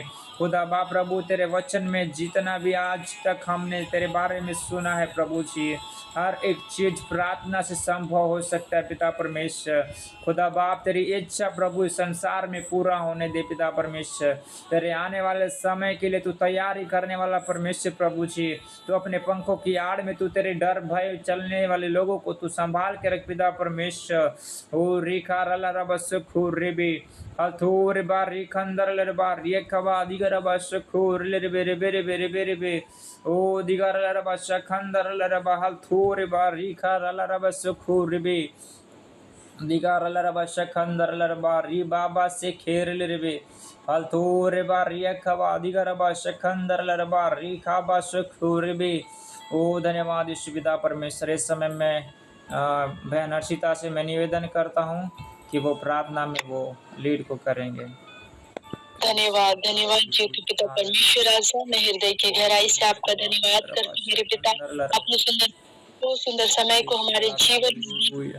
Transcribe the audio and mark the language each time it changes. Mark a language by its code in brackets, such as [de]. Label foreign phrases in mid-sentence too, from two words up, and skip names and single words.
[hi] खुदा बाप प्रभु, तेरे वचन में जितना भी आज तक हमने तेरे बारे में सुना है प्रभु जी, हर एक चीज प्रार्थना से संभव हो सकता है पिता परमेश्वर। खुदा बाप, तेरी इच्छा प्रभु इस संसार में पूरा होने दे पिता परमेश्वर। तेरे आने वाले समय के लिए तू तैयारी करने वाला परमेश्वर प्रभु जी, तो अपने पंखों की आड़ में तू तेरे डर भय चलने वाले लोगों को तू संभाल के रख पिता परमेश्वर। ओ रिखा रला रबस खुर रिबी हथूर बार रिखंदर लर बार ये खबा दिगर बस खुर ले बे रे बे रे बे रे बे रे बे ओ दिगर लर बस खंदर लर बहल थूर बार रिखा रला रबस खुर रिबी दिगार लरबा शखंदर लरबा री बाबा से खेर लरबे हलथूर बा रियखबा दिगरबा शखंदर लरबा री खाबा सुखूरबे। ओ धन्यवाद यीशु पिता परमेश्वर। इस समय मैं बहन हर्षिता से मैं निवेदन करता हूँ कि वो प्रार्थना में वो लीड को करेंगे। धन्यवाद धन्यवाद ज्योति पिता परमेश्वर, आशा मैं हृदय की गहराई से आपका धन्यवाद करती हूँ मेरे पिता। आपने सुंदर तो सुंदर समय को हमारे जीवन में